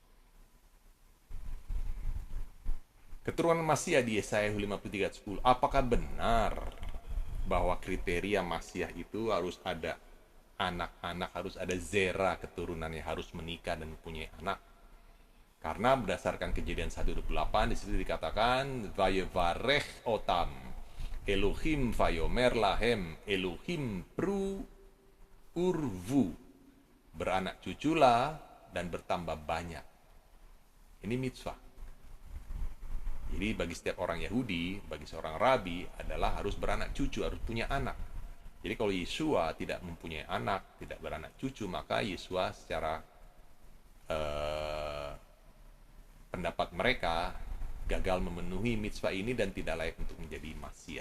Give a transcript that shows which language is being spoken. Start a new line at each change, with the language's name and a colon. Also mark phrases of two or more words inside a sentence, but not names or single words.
Indonesian: Keturunan Masiah di Yeshayahu 53:10. Apakah benar bahwa kriteria Masiah itu harus ada anak-anak, harus ada zera keturunannya, harus menikah dan mempunyai anak? Karena berdasarkan Kejadian 1:28 di situ dikatakan
Hebrew: ויברך אותם אלוהים ויאמר להם אלוהים פרו ורבו,
Indonesian: beranak cuculah dan bertambah banyak. Ini mitzvah. Jadi bagi setiap orang Yahudi, bagi seorang rabi adalah harus beranak cucu, harus punya anak. Jadi kalau Yesua tidak mempunyai anak, tidak beranak cucu, maka Yesua secara pendapat mereka gagal memenuhi mitzvah ini dan tidak layak untuk menjadi Masiah.